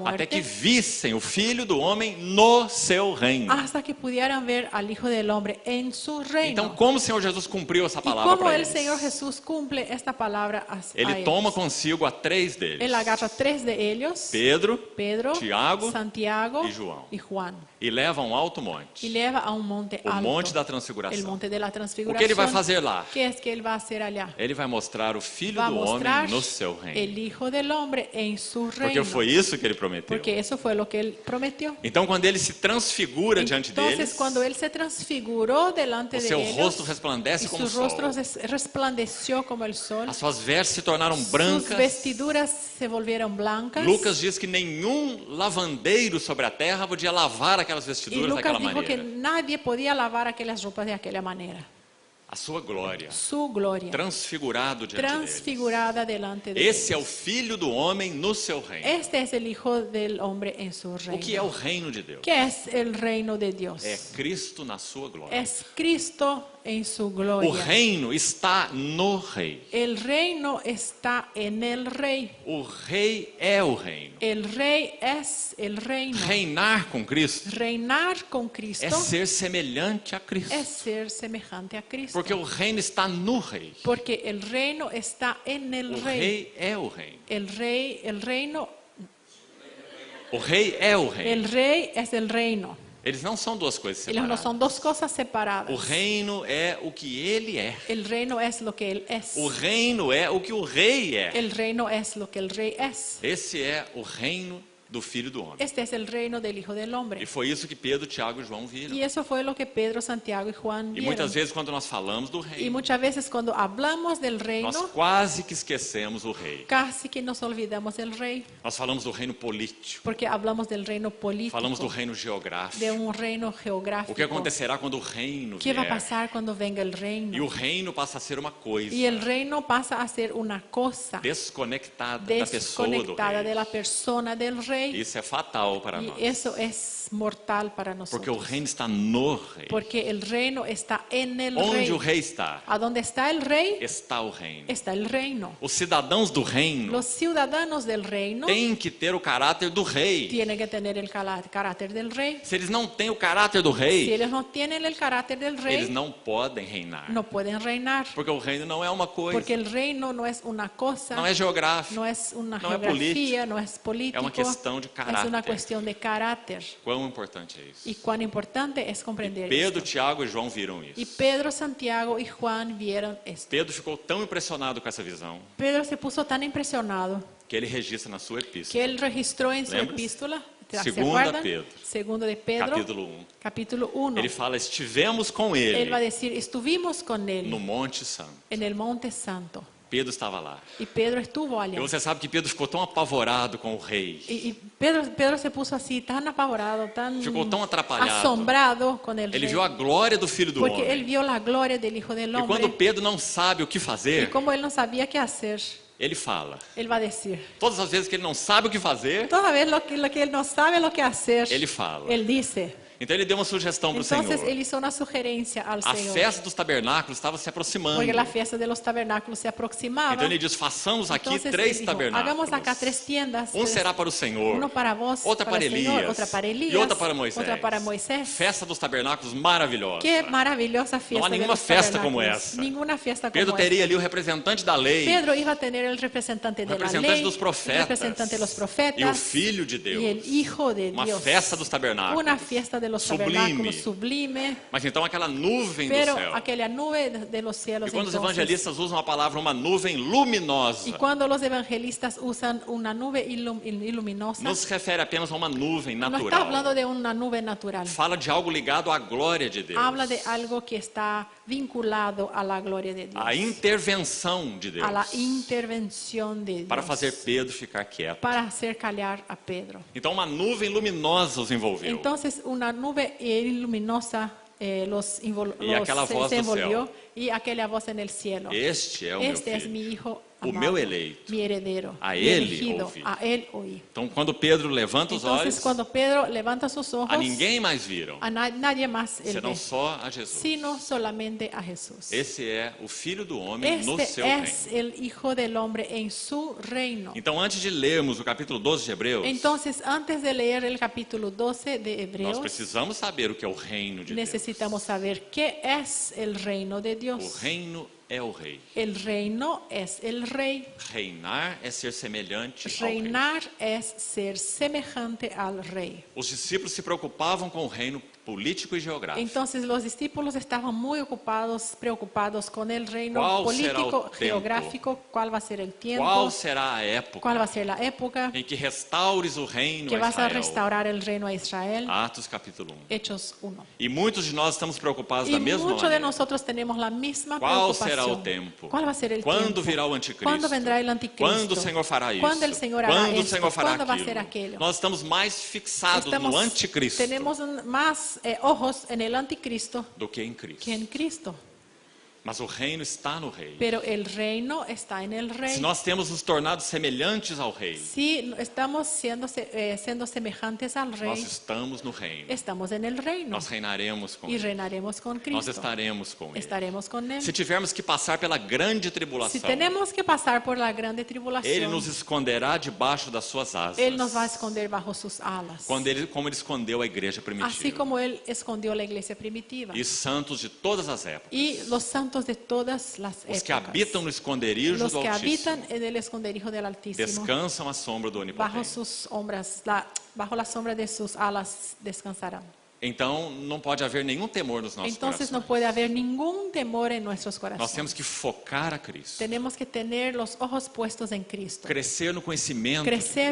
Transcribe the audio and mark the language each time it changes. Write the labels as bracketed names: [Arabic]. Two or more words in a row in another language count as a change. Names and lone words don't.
[Portuguese] até que [Spanish] muerte [Portuguese] vissem o Filho do Homem no seu reino. [Spanish] hasta que pudieran ver al Hijo del Hombre en su reino. [Portuguese] Então, como o Senhor Jesus cumpriu essa [Spanish] Y [Portuguese] palavra como para [Spanish] el [Portuguese] eles? [Spanish] Señor Jesús cumple esta palabra a [Portuguese] Ele [Spanish] ellos. [Portuguese] toma consigo a 3 [Spanish] Él [Portuguese] deles: [Spanish] agarra 3 de ellos, Pedro, Pedro, [Portuguese] Tiago [Spanish] Santiago [Portuguese] e João. [Spanish] y Juan, [Portuguese] e leva a um alto monte, [Spanish] y lleva a un monte [Portuguese] o [Spanish] alto, [Portuguese] monte da [Spanish] el [Portuguese] transfiguração. [Spanish] monte de la [Portuguese] O [Spanish] transfiguración. [Portuguese] que ele vai fazer lá? [Spanish] ¿Qué es que él va a hacer allá? [Portuguese] Ele vai mostrar o Filho [Spanish] Va a [Portuguese] do Homem [Spanish] mostrar [Portuguese] no seu reino. [Spanish] el Hijo del Hombre en su [Portuguese] Porque [Spanish] reino. [Portuguese] foi isso que ele prometeu. [Spanish] Porque eso fue lo que él prometió. [Portuguese] Então, quando ele se transfigura diante [Spanish] Entonces, [Portuguese] deles, [Spanish] cuando él se transfiguró delante [Portuguese] o [Spanish] de [Portuguese] seu [Spanish] ellos, [Portuguese] rosto resplandece [Spanish] y [Portuguese] como o [Spanish] su rostro [Portuguese] sol. [Spanish] resplandeció como el sol, [Portuguese] As suas vestes se tornaram [Spanish] sus [Portuguese] brancas. [Spanish] vestiduras se volvieron blancas. [Portuguese] Lucas diz que nenhum lavandeiro sobre a terra podia lavar aquelas [Spanish] Y vestiduras Lucas [Portuguese] daquela [Spanish] dijo que [Portuguese] maneira. [Spanish] nadie podía lavar aquellas ropas de aquella manera. [Portuguese] A sua glória, [Spanish] Su gloria [Portuguese] transfigurado diante deles. [Spanish] transfigurada delante de [Portuguese] Esse é o [Spanish] ellos. [Portuguese] Filho do Homem no seu reino. [Spanish] Este es el Hijo del Hombre en su [Portuguese] O [Spanish] reino. [Portuguese] que é o reino de Deus? [Spanish] ¿Qué es el reino de Dios? [Portuguese] É Cristo na sua glória. [Spanish] Es Cristo en su [Portuguese] O [Spanish] gloria. [Portuguese] reino está no rei. [Spanish] El reino está en el rey. [Portuguese] O rei é o reino. [Spanish] El rey es el reino. [Portuguese] Reinar com Cristo [Spanish] Reinar con Cristo [Portuguese] é ser semelhante a Cristo. [Spanish] es ser semejante a Cristo. [Portuguese] Porque o reino está no rei. [Spanish] Porque el reino está en el [Portuguese] O [Spanish] rey. [Portuguese] rei é o reino. [Spanish] El reino, [Portuguese] O rei é o reino. [Spanish] el rey es el reino. [Portuguese] Eles não são duas coisas [Spanish] Ellos no [Portuguese] separadas. [Spanish] son dos cosas separadas. [Portuguese] O reino é o que ele é. [Spanish] El reino es lo que él es. [Portuguese] O reino é o que o rei é. [Spanish] El reino es lo que el rey es. [Portuguese] Esse é o reino do Filho do Homem. [Spanish] Este es el reino del Hijo del [Portuguese] E [Spanish] Hombre. [Portuguese] foi isso que Pedro, Tiago e João viram. [Spanish] Y eso fue lo que Pedro, Santiago y Juan [Portuguese] E [Spanish] vieron. [Portuguese] muitas vezes quando nós falamos do [Spanish] Y [Portuguese] reino, [Spanish] muchas veces cuando hablamos del [Portuguese] nós [Spanish] reino, [Portuguese] quase que esquecemos o rei. [Spanish] casi que nos olvidamos del rey. [Portuguese] Nós falamos do reino político, [Spanish] Porque hablamos del reino político, [Portuguese] falamos do reino geográfico. [Spanish] de un reino [Portuguese] O que [Spanish] geográfico. [Portuguese] acontecerá quando o reino [Spanish] ¿Qué va a [Portuguese] vier? [Spanish] pasar cuando venga el [Portuguese] E o [Spanish] reino? [Portuguese] reino passa a ser uma coisa [Spanish] Y el reino pasa a ser una cosa [Portuguese] desconectada da pessoa do [Spanish] desconectada de [Portuguese] rei. [Spanish] la persona del rey. [Portuguese] Isso é fatal para [Spanish] Y [Portuguese] nós. [Spanish] eso es mortal para [Portuguese] Porque o [Spanish] nosotros. [Portuguese] reino está no rei. [Spanish] Porque el reino está en el [Portuguese] Onde [Spanish] rey. [Portuguese] o rei está, [Spanish] ¿A dónde está el rey? [Portuguese] está o reino. [Spanish] Está el reino. [Portuguese] Os cidadãos do reino [Spanish] Los ciudadanos del reino [Portuguese] têm que ter o caráter do rei. [Spanish] tienen que tener el carácter del rey. [Portuguese] Se eles não têm o caráter do [Spanish] Si [Portuguese] rei, [Spanish] ellos no tienen el caráter del [Portuguese] eles [Spanish] rey, [Portuguese] não podem reinar. [Spanish] no pueden reinar. [Portuguese] Porque o reino não é uma coisa, [Spanish] Porque el reino no es una cosa, [Portuguese] não é geográfico. [Spanish] no es una no es geografía, no es político, [Portuguese] É uma questão de [Spanish] es [Portuguese] caráter. [Spanish] una cuestión de carácter. [Portuguese] Quão importante é isso? [Spanish] Y cuán importante es comprender [Portuguese] Pedro, [Spanish] esto. [Portuguese] Tiago e João viram [Spanish] Y [Portuguese] isso. [Spanish] Pedro, Santiago y Juan vieron esto. [Portuguese] Pedro ficou tão impressionado com essa visão [Spanish] Pedro se puso tan impresionado [Portuguese] que ele registra na sua [Spanish] que [Portuguese] epístola. [Spanish] él registró en su [Portuguese] ¿Lembras? [Spanish] epístola. ¿Se [Portuguese] Segunda [Spanish] acuerdan? [Portuguese] Pedro, [Spanish] Segundo de Pedro, [Portuguese] capítulo 1. [Spanish] capítulo 1. [Portuguese] Ele fala, estivemos com [Spanish] Él va a [Portuguese] ele [Spanish] decir, estuvimos con [Portuguese] no [Spanish] él [Portuguese] Monte Santo. [Spanish] en el Monte Santo. [Portuguese] Pedro estava lá. [Spanish] Y Pedro estuvo allá. [Portuguese] E você sabe que Pedro ficou tão apavorado com o rei. [Spanish] Y Pedro se puso así, tan apavorado, tan [Portuguese] Ficou tão atrapalhado. [Spanish] asombrado con el [Portuguese] Ele [Spanish] rey. [Portuguese] viu a glória do Filho do [Spanish] Porque él [Portuguese] Homem. [Spanish] vio la gloria del Hijo del [Portuguese] E quando [Spanish] Hombre. [Portuguese] Pedro não sabe o que [Spanish] Y [Portuguese] fazer, [Spanish] como él no sabía qué hacer, [Portuguese] ele fala. [Spanish] él va a decir. [Portuguese] Todas as vezes que ele não sabe o que fazer, [Spanish] Toda vez lo que él no sabe lo que hacer, [Portuguese] ele fala. [Spanish] él dice. [Portuguese] Então ele deu uma sugestão para o [Spanish] Entonces [Portuguese] Senhor. [Spanish] él hizo una sugerencia al [Portuguese] A [Spanish] Señor. [Portuguese] festa dos tabernáculos estava se aproximando. [Spanish] Porque la fiesta de los tabernáculos se aproximaba. [Portuguese] Então ele diz, façamos aqui [Spanish] Entonces él [Portuguese] 3 [Spanish] dijo, hagamos acá [Portuguese] tabernáculos. [Spanish] 3 tiendas. [Portuguese] Será para o Senhor, [Spanish] Uno para vos, [Portuguese] outra para [Spanish] el Señor, [Portuguese] Elias, [Spanish] otra para Elías, [Portuguese] e outra para Moisés. [Spanish] otra para Moisés. [Portuguese] Festa dos tabernáculos maravilhosa. [Spanish] Qué maravillosa fiesta. [Portuguese] Não há [Spanish] de [Portuguese] nenhuma [Spanish] los [Portuguese] festa como [Spanish] tabernáculos. [Portuguese] essa. [Spanish] Ninguna fiesta como [Portuguese] Pedro teria [Spanish] esta. [Portuguese] ali o representante da lei, [Spanish] Pedro iba a tener el representante [Portuguese] o [Spanish] de la [Portuguese] representante [Spanish] ley, [Portuguese] dos [Spanish] el [Portuguese] profetas, [Spanish] representante de los profetas [Portuguese] e o Filho de Deus. [Spanish] y el Hijo de [Portuguese] Uma [Spanish] Dios. [Portuguese] festa dos tabernáculos. [Spanish] Una fiesta de los [Portuguese] Sublime. [Spanish] tabernáculos sublime, [Portuguese] Mas então aquela nuvem do [Spanish] pero [Portuguese] céu. [Spanish] aquella nube de los cielos. [Portuguese] E quando os [Spanish] entonces, [Portuguese] evangelistas usam a palavra uma nuvem luminosa, [Spanish] y cuando los evangelistas usan una nube iluminosa, [Portuguese] não se refere apenas a uma nuvem [Spanish] no está hablando [Portuguese] natural. [Spanish] de una nube natural. [Portuguese] Fala de algo ligado à glória de Deus. [Spanish] Habla de algo que está vinculado a la gloria de Dios, [Portuguese] A intervenção de Deus. [Spanish] a la intervención de Dios, [Portuguese] Para fazer Pedro ficar quieto. [Spanish] para hacer callar a Pedro. [Portuguese] Então uma nuvem luminosa os envolveu. [Spanish] Entonces una nube luminosa [Portuguese] E aquela voz [Spanish] se [Portuguese] do [Spanish] envolvió, [Portuguese] céu. [Spanish] y aquella voz en el cielo. [Portuguese] Este é o meu [Spanish] Este es [Portuguese] filho. [Spanish] mi hijo [Portuguese] O [Spanish] amado, [Portuguese] meu eleito. [Spanish] mi heredero, [Portuguese] A [Spanish] mi [Portuguese] ele [Spanish] elegido, [Portuguese] ouvi. [Spanish] a él oí. [Portuguese] Então quando Pedro levanta os [Spanish] Entonces [Portuguese] olhos, [Spanish] cuando Pedro levanta sus ojos, [Portuguese] a ninguém mais viram, [Spanish] a nadie más él [Portuguese] senão [Spanish] ve, [Portuguese] só a Jesus. [Spanish] sino solamente a Jesús. [Portuguese] Esse é o Filho do Homem no [Spanish] Este [Portuguese] seu [Spanish] es [Portuguese] reino. [Spanish] el Hijo del Hombre en su reino. [Portuguese] Então antes de lermos o capítulo 12 de Hebreus, [Spanish] Entonces, antes de leer el capítulo 12 de [Portuguese] nós [Spanish] Hebreos, [Portuguese] precisamos saber o que é o reino de Deus. [Spanish] necesitamos saber qué es el reino de [Portuguese] O [Spanish] Dios. [Portuguese] reino é o rei. [Spanish] El reino es el rey. [Portuguese] Reinar é ser semelhante ao rei. [Spanish] Reinar es ser semejante al rey. [Portuguese] Os discípulos se preocupavam com o reino político e geográfico. [Spanish] Entonces los discípulos estaban muy preocupados con el reino ¿Cuál será el político, tiempo? geográfico, cuál va a ser el tiempo, [Portuguese] Qual será a época [Spanish] cuál va a ser la época [Portuguese] em que restaures o reino [Spanish] que [Portuguese] a [Spanish] vas a [Portuguese] Israel? [Spanish] restaurar el reino a Israel. [Portuguese] Atos capítulo 1. [Spanish] Hechos 1. [Portuguese] E muitos de nós estamos preocupados [Spanish] Y [Portuguese] da mesma [Spanish] muchos de [Portuguese] maneira. [Spanish] nosotros tenemos la misma [Portuguese] Qual [Spanish] preocupación. [Portuguese] será o tempo? [Spanish] ¿Cuál va a ser el [Portuguese] Quando [Spanish] tiempo? [Portuguese] virá o anticristo? [Spanish] ¿Cuándo vendrá el anticristo? [Portuguese] Quando o Senhor fará isso? [Spanish] ¿Cuándo el Señor hará [Portuguese] Quando o [Spanish] esto? [Portuguese] Senhor fará [Spanish] ¿Cuándo va a [Portuguese] aquilo? [Spanish] ser aquello? [Portuguese] Nós estamos mais fixados no anticristo [Spanish] Tenemos más ojos en el anticristo [Portuguese] do que em Cristo. [Spanish] que en Cristo. [Portuguese] Mas o reino está no rei. [Spanish] Pero el reino está en el [Portuguese] Se [Spanish] rey. [Portuguese] nós temos nos tornado semelhantes ao rei, [Spanish] Si estamos siendo semejantes al [Portuguese] nós [Spanish] rey, [Portuguese] estamos no reino. [Spanish] estamos en el reino [Portuguese] Nós reinaremos com [Spanish] y [Portuguese] ele. [Spanish] reinaremos con [Portuguese] Nós [Spanish] Cristo. [Portuguese] estaremos com ele. [Spanish] Estaremos con él. [Portuguese] Se tivermos que passar pela grande [Spanish] Si [Portuguese] tribulação, [Spanish] tenemos que pasar por la grande [Portuguese] ele [Spanish] tribulación, [Portuguese] nos esconderá debaixo das suas asas. [Spanish] Él nos va a esconder bajo sus alas. [Portuguese] Como ele escondeu a igreja [Spanish] Así [Portuguese] primitiva. [Spanish] como Él escondió la iglesia primitiva. [Portuguese] E santos de todas as épocas. [Spanish] Y los santos de todas las [Portuguese] Os que [Spanish] épocas. [Portuguese] habitam no esconderijo [Spanish] Los [Portuguese] do [Spanish] que [Portuguese] Altíssimo [Spanish] habitan en el esconderijo del Altísimo. [Portuguese] descansam à sombra do [Spanish] Bajo [Portuguese] Onipotente. [Spanish] sus sombras, bajo la sombra de sus alas descansarán. [Portuguese] Então não pode haver nenhum temor nos nossos [Spanish] Entonces no [Portuguese] corações. [Spanish] puede haber ningún temor en nuestros [Portuguese] Nós [Spanish] corazones. [Portuguese] temos que focar a Cristo. [Spanish] Tenemos que tener los ojos puestos en Cristo. [Portuguese] Crescer no conhecimento de [Spanish] Crecer